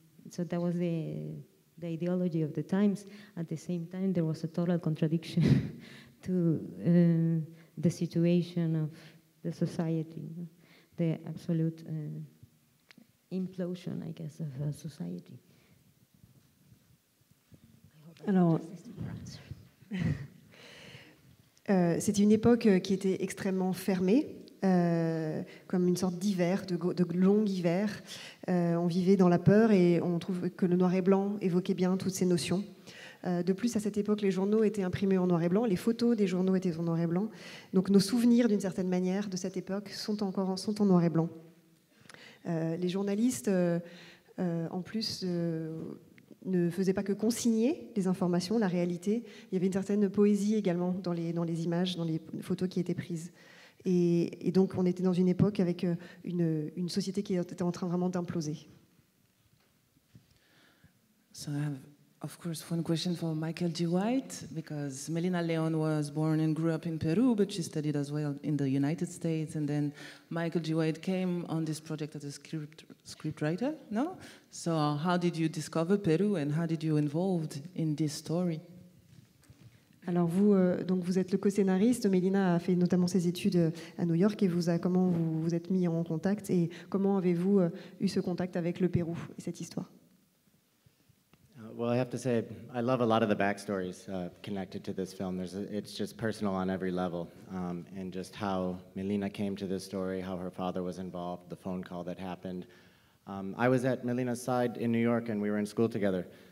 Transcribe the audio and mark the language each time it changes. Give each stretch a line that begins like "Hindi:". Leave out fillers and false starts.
English: So that was the ideology of the times. At the same time, there was a total contradiction to the situation of the society, the absolute implosion, I guess, of society.
French: Alors, c'était une époque qui était extrêmement fermée, comme une sorte d'hiver, de long hiver. On vivait dans la peur et on trouve que le noir et blanc évoquait bien toutes ces notions. De plus, à cette époque, les journaux étaient imprimés en noir et blanc, les photos des journaux étaient en noir et blanc. Donc nos souvenirs, d'une certaine manière, de cette époque sont en noir et blanc. Les journalistes, en plus ne faisait pas que consigner les informations, la réalité. Il y avait une certaine poésie également dans les images, dans les photos qui étaient prises. Et donc, on était dans une époque avec une société qui était en train vraiment d'imploser.
English: So I have, of course, one question for Michael G. White, because Melina León was born and grew up in Peru, but she studied as well in the United States. And then Michael G. White came on this project as a scriptwriter, no? So how did you discover Peru and how did you involved in this story?
French: Alors vous, donc vous êtes le co-scénariste. Melina a fait notamment ses études à New York et comment vous vous êtes mis en contact et comment avez-vous eu ce contact avec le Pérou et cette histoire?
English: Well, I have to say, I love a lot of the backstories connected to this film. It's just personal on every level, and just how Melina came to this story, how her father was involved, the phone call that happened. I was at Melina's side in New York, and we were in school together.